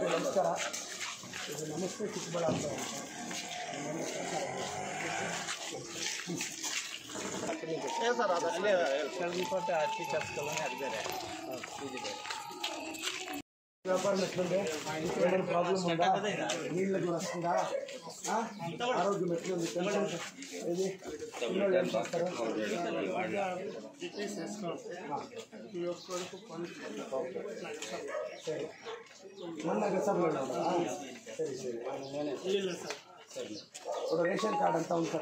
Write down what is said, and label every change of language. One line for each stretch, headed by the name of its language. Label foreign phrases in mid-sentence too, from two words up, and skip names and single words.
Kannada: ನಮಸ್ಕಾರ. ಇದು ನಮಸ್ತೆ ಚಿಕ್ಕಬಳ್ಳಾಪುರ ಅಂತ. ಸರ್ ಅದಲ್ಲೇ ಸ್ವಲ್ಪ ಟೀಚರ್ಸ್ ಕಾಲೋನಿ ಅದಿದೆ.
Telugu: వ్యాపారం ఎట్లుంది? ఏమైనా ప్రాబ్లం ఉందా? నీళ్ళకి వస్తుందా? ఆరోగ్యం ఎట్లుంది? పెన్షన్ ఇది పిల్లలు ఏం చేస్తారు? సరే మొన్న సభలో సరే సరే ఇప్పుడు
English: ration card
Telugu: అంతా ఉంటారా?